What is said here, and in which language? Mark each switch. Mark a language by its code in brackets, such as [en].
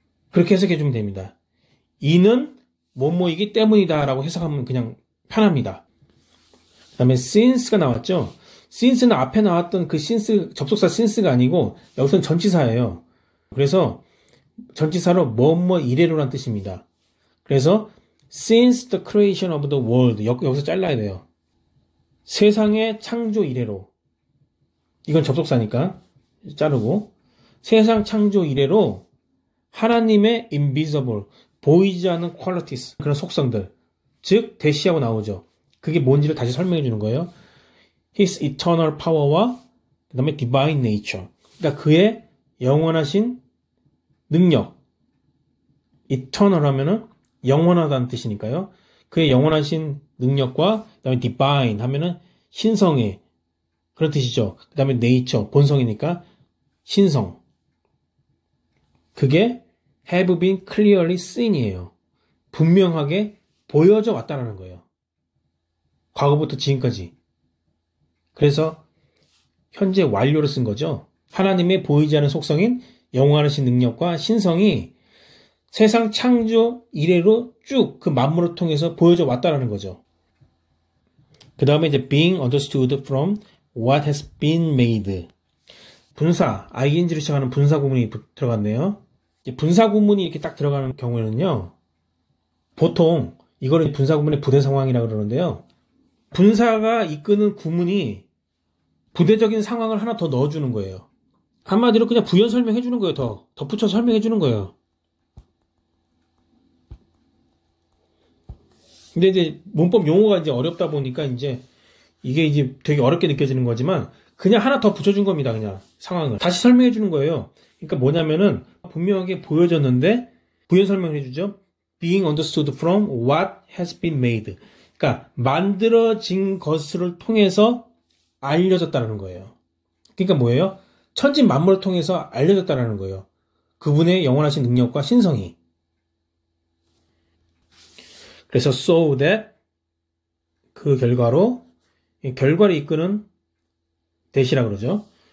[ko] 그렇게 해석해주면 됩니다. 이는 뭐뭐이기 때문이다 라고 해석하면 그냥 편합니다. 그 다음에 since가 나왔죠. since는 앞에 나왔던 그 since, 접속사 since가 아니고 여기서는 전치사예요. 그래서 전치사로 뭐뭐 이래로란 뜻입니다. 그래서 [en] since the creation of the world [ko] 여기서 잘라야 돼요. 세상의 창조 이래로. 이건 접속사니까 자르고 세상 창조 이래로 하나님의 invisible 보이지 않는 qualities 그런 속성들 즉 대시하고 나오죠. 그게 뭔지를 다시 설명해 주는 거예요. [en] His eternal power [ko] 와 그 다음에 [en] divine nature [ko] 그러니까 그의 영원하신 능력 eternal 하면은 영원하다는 뜻이니까요. 그의 영원하신 능력과 그 다음에 divine 하면은 신성의 그런 뜻이죠. 그 다음에 nature 본성이니까 신성 그게 [en] have been clearly seen [ko] 이에요. 분명하게 보여져 왔다라는 거예요. 과거부터 지금까지. 그래서 현재 완료로 쓴 거죠. 하나님의 보이지 않는 속성인 영원하신 능력과 신성이 세상 창조 이래로 쭉 그 만물을 통해서 보여져 왔다라는 거죠. 그 다음에 이제 [en] being understood from what has been made. [ko] 분사, ing로 시작하는 분사 구문이 들어갔네요. 분사 구문이 이렇게 딱 들어가는 경우에는요. 보통 이거를 분사 구문의 부대 상황이라고 그러는데요. 분사가 이끄는 구문이 부대적인 상황을 하나 더 넣어주는 거예요. 한마디로 그냥 부연 설명해 주는 거예요. 더 덧붙여서 설명해 주는 거예요. 근데 이제 문법 용어가 이제 어렵다 보니까 이제 이게 이제 되게 어렵게 느껴지는 거지만 그냥 하나 더 붙여준 겁니다. 그냥 상황을 다시 설명해 주는 거예요. 그러니까 뭐냐면은 분명하게 보여졌는데 부연 설명을 해주죠. [en] Being understood from what has been made. [ko] 그러니까 만들어진 것을 통해서 알려졌다는 거예요. 그러니까 뭐예요? 천지 만물을 통해서 알려졌다는 거예요. 그분의 영원하신 능력과 신성이. 그래서 so that 그 결과로 결과를 이끄는 대시라 그러죠.